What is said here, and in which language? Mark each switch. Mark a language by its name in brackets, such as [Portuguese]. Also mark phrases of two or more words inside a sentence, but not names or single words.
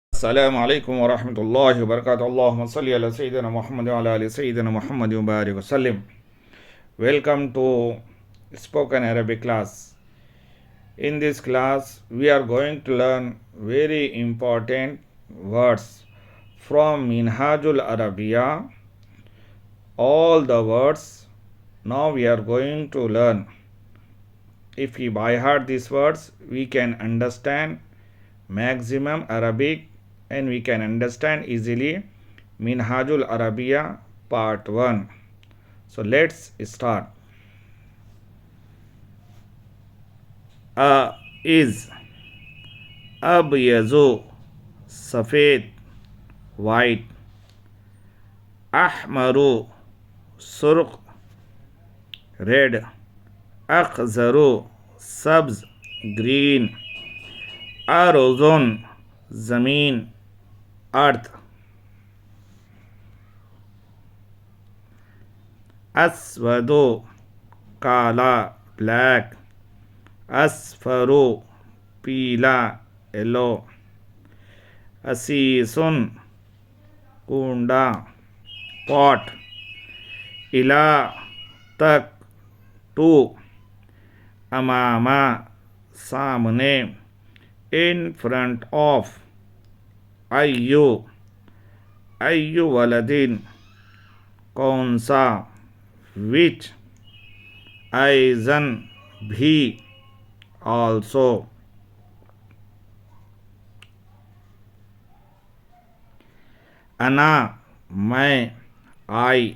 [Arabic] السلام علیکم ورحمۃ اللہ وبرکاتہ. اللہم صلی علی سیدنا محمد وعلی آل سیدنا محمد وبارک وسلم. [English] Welcome to spoken Arabic class. In this class we are going to learn very important words from Minhajul all the words. Now we are going to learn. If we by heart these words, we can understand maximum Arabic and we can understand easily Minhajularabiya part 1. So let's start. A is abyazu, safed, white. Ahmaru, surq, red. Akhzaru, sabz, green. Arozon, zameen, earth. Aswadu, kala, black. Asfaru, peela, yellow. Asisun, kunda, pot. Ila, tak, to. Amama, samne, in front of. [Arabic] Ayyu waladin, [Hindi] कौन सा. [English] which. aizan, भी, also. ana, मैं, I.